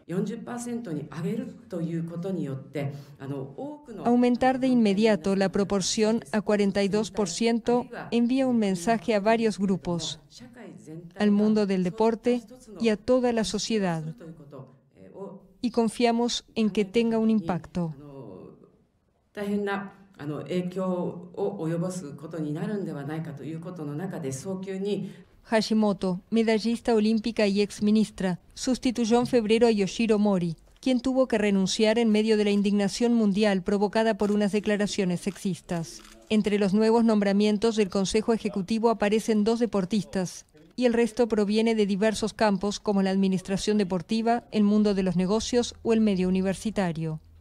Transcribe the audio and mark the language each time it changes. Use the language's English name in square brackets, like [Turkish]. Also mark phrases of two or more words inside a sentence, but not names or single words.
[Spanish] Aumentar de inmediato la proporción a 42% envía un mensaje a varios grupos, al mundo del deporte y a toda la sociedad. Y confiamos en que tenga un impacto. [Japanese] 大変な影響を及ぼすことになるんではないかということの中で早急に [Spanish] Hashimoto, medallista olímpica y exministra, sustituyó en febrero a Yoshiro Mori, quien tuvo que renunciar en medio de la indignación mundial provocada por unas declaraciones sexistas. Entre los nuevos nombramientos del Consejo Ejecutivo aparecen 2 deportistas, y el resto proviene de diversos campos como la administración deportiva, el mundo de los negocios o el medio universitario.